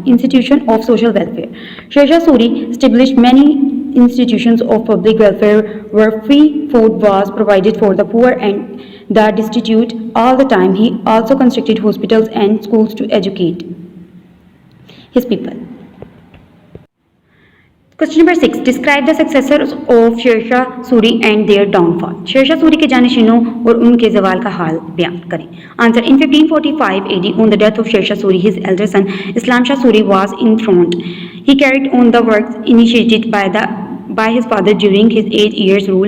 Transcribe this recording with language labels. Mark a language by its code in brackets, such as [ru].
[en] Institution of social welfare. Sher Shah Suri established many institutions of public welfare where free food was provided for the poor and the destitute all the time. He also constructed hospitals and schools to educate his people. Question number 6. Describe the successors of Sher Shah Suri and their downfall. [hi] Sher Shah Suri के जानशीनों और उनके ज़वाल का हाल बयान करें. [en] Answer. In 1545 AD, on the death of Sher Shah Suri, his elder son Islam Shah Suri was enthroned. He carried on the works initiated by his father during his 8 years rule.